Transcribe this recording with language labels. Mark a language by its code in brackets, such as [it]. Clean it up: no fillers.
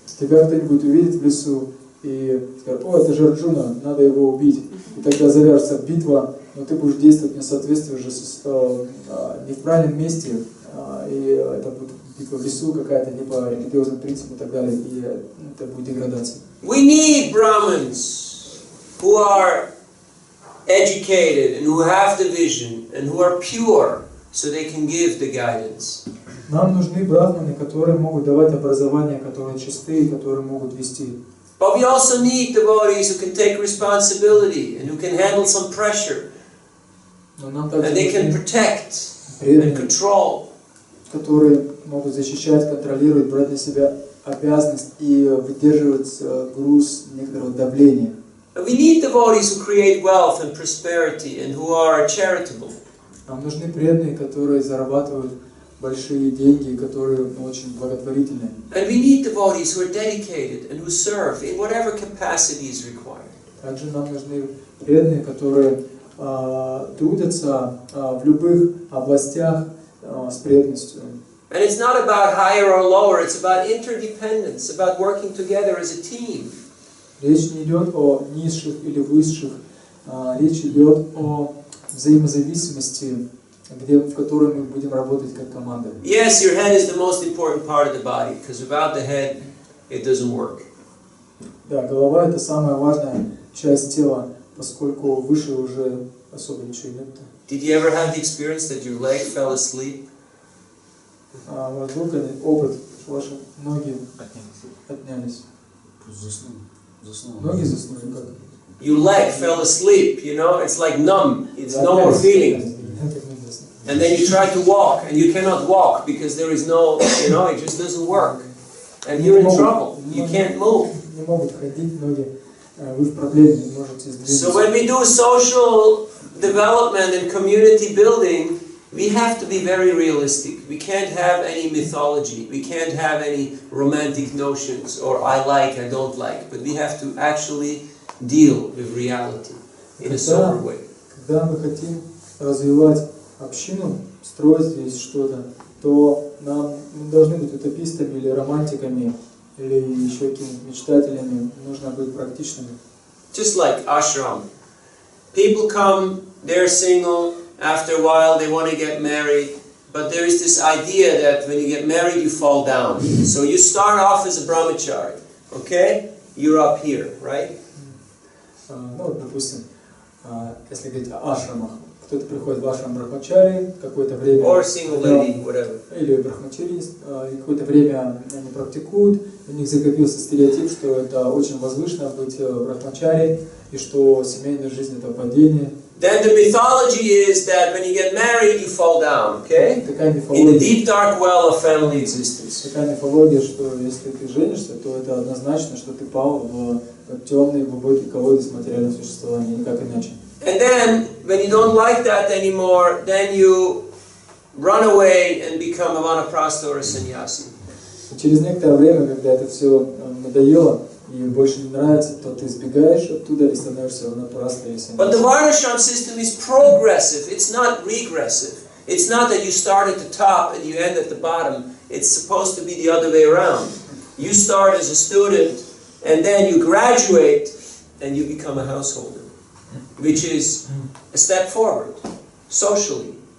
[ru] Тебя кто-нибудь увидит в лесу и скажет: о, это же Арджуна, надо его убить. И тогда завяжется битва, но ты будешь действовать не в соответствии уже не в правильном месте, и это будет битва в лесу какая-то, не по религиозному принципу и так далее, и это будет деградация. [en] We need Brahmins who are educated and who have the vision and who are pure, so they can give the guidance. [ru] Нам нужны брахманы, которые могут давать образование, которые чистые, которые могут вести. [en] But we also need devotees who can take responsibility and who can handle some pressure. And they can protect and control. [ru] Которые могут защищать, контролировать, брать на себя обязанность и выдерживать груз некоторого давления. [en] And we need devotees who create wealth and prosperity and who are charitable. [ru] Нам нужны преданные, которые зарабатывают большие деньги, которые очень благотворительны. [en] And we need devotees who are dedicated and who serve in whatever capacity is required. [ru] Также нам нужны преданные, которые трудятся в любых областях с преданностью. [en] And it's not about higher or lower, it's about interdependence, about working together as a team. [ru] Речь не идет о низших или высших, речь идет о взаимозависимости, в которой мы будем работать как команда. [en] Yes, your head is the most important part of the body, because without the head, it doesn't work. [ru] Да, голова — это самая важная часть тела, поскольку выше уже особо ничего нет. [en] Did you ever have the experience that your leg fell asleep? [ru] У вас был опыт, ваши ноги отнялись? Ноги заснули как? [en] Your leg fell asleep, you know, it's like numb, it's no more feeling. And then you try to walk, and you cannot walk because there is no, you know, it just doesn't work. And you're in trouble, you can't move. [ru] Не могут ходить ноги, вы в проблеме, не можете сдвинуться. [en] So when we do social development and community building, we have to be very realistic. We can't have any mythology. We can't have any romantic notions or I like, I don't like. But we have to actually deal with reality in a sober way. [ru] Когда мы хотим развивать общину, строить здесь что-то, то мы должны быть утопистами или романтиками, или еще какими-то мечтателями. Нужно быть практичными. [en] Just like ashram. People come, they're single. After a while, they want to get married, but there is this idea that when you get married, you fall down. So you start off as a brahmachari, okay? You're up here, right? [ru] Ну вот, допустим, если говорить о ашрамах, кто-то приходит в ашрам брахмачари, какое-то время... [en] Or single lady, whatever. [ru] Или брахмачари, какое-то время они практикуют, у них закопился стереотип, что это очень возвышенно быть брахмачари, и что семейная жизнь — это падение. [en] Then the mythology is that when you get married, you fall down, okay? In the deep dark well of family existence. [ru] Такая мифология, что если ты женишься, то это однозначно, что ты пал в темный глубокий колодец материального существования, никак иначе. [en] And then, when you don't like that anymore, then you run away and become a vanaprastha or a sannyasi. [ru] Через некоторое время, когда это все надоело и больше не нравится, то ты избегаешь оттуда и становишься ванапрастхой или саньяси. [en] But the varnashram system is progressive. It's not regressive. It's not that you start at the top and you end at the bottom. It's supposed to be the other way around. You start as a student and then you graduate and you become a householder, which is a step forward, socially.